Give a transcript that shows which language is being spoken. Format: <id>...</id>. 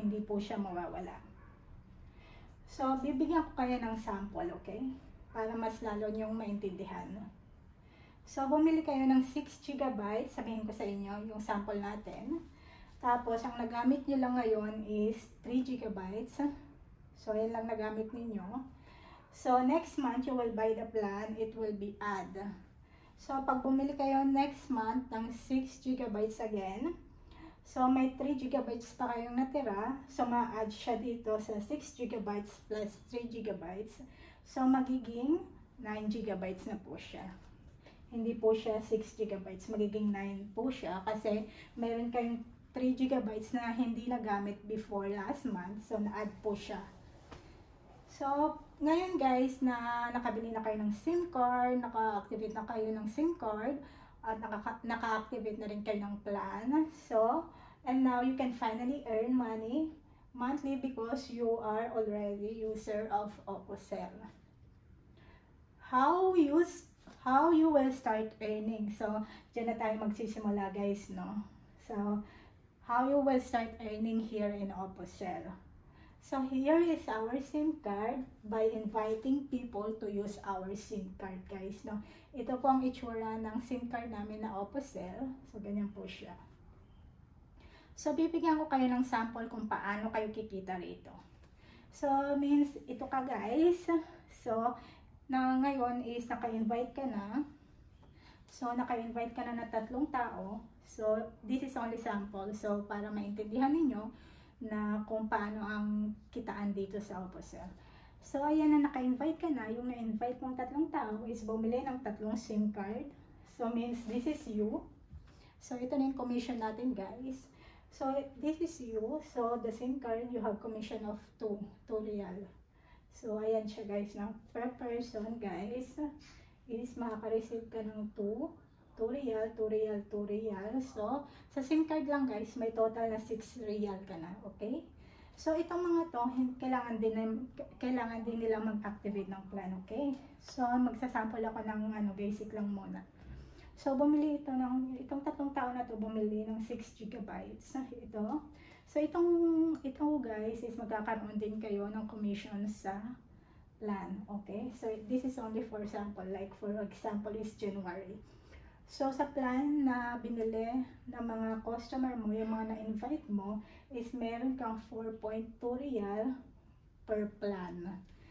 <tl>Hindi po siya mawawala. So, bibigyan ko kayo ng sample, okay? Para mas lalo nyong maintindihan. So, bumili kayo ng 6 GB, sabihin ko sa inyo, yung sample natin. Tapos, ang nagamit nyo lang ngayon is 3 GB. So, yan lang nagamit ninyo.</tl> <en>So, next month, you will buy the plan, it will be add.</en> <tl>So, pag bumili kayo next month ng 6 GB again, so may 3 GB pa kayong natira, so ma-add siya dito sa 6 GB plus 3 GB. So, magiging 9 GB na po siya. Hindi po siya 6 GB, magiging 9 po siya kasi meron kayong 3 GB na hindi nagamit before last month, so na-add po siya. So, ngayon guys na nakabili na kayo ng SIM card, naka-activate na kayo ng SIM card, at naka-activate na rin kayo ng plan.</tl> <en>So, and now you can finally earn money monthly because you are already user of Opocel. How you will start earning?</en> <tl>So, dyan na tayo magsisimula guys,</tl> <en>no? So, how you will start earning here in Opocel? So, here is our SIM card by inviting people to use our SIM card, guys, no?</en> <tl>Ito po ang itsura ng SIM card namin na Opocel. So, ganyan po siya. So, bibigyan ko kayo ng sample kung paano kayo kikita rito. So, means, ito ka, guys. So, ngayon is naka-invite ka na. So, naka-invite ka na 3 tao.</tl> <en>So, this is only sample.</en> <tl>So, para maintindihan ninyo na kung paano ang kitaan dito sa Opocel. So, ayan na, naka-invite ka na. Yung na-invite mong 3 tao is bumili ng 3 SIM card.</tl> <en>So, means this is you.</en> <tl>So, ito na yung commission natin, guys.</tl> <en>So, this is you. So, the SIM card, you have commission of 2 real.</en> <tl>So, ayan siya, guys. Now, per person, guys, is makaka-receive ka ng 2 real, 2 real, 2 real. So, sa SIM card lang, guys, may total na 6 real ka na. Okay? So, itong mga to, kailangan din nila mag-activate ng plan, okay? So, magsasample ako ng basic lang muna. So, bumili itong 3 tao na to, bumili ng 6 gigabytes. Ito. So, ito guys, is magkakaroon din kayo ng commission sa plan, okay?</tl> <en>So, this is only for sample, like for example is January.</en> <tl>So, sa plan na binili ng mga customer mo, yung mga na-invite mo, is meron kang 4.2 real per plan.</tl>